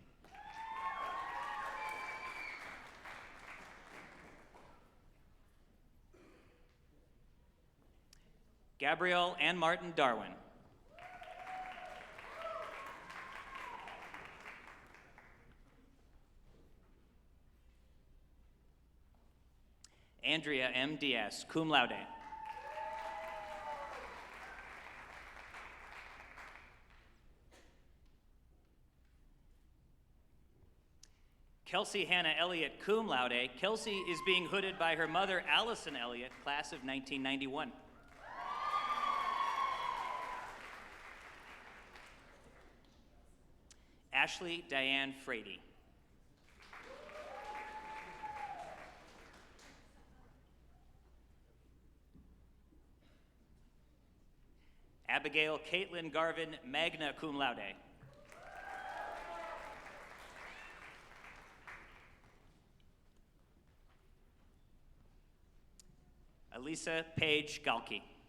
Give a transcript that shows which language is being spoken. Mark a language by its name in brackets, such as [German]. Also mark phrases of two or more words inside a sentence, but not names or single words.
[English] Gabrielle Ann Martin Darwin. Andrea M. Diaz, [Latin] cum laude. [English] Kelsey Hannah Elliott, [Latin] cum laude. [English] Kelsey is being hooded by her mother, Allison Elliott, class of 1991. Ashley Diane Frady. Abigail Caitlin Garvin, [Latin] magna cum laude. [English] Elisa Paige Galkey.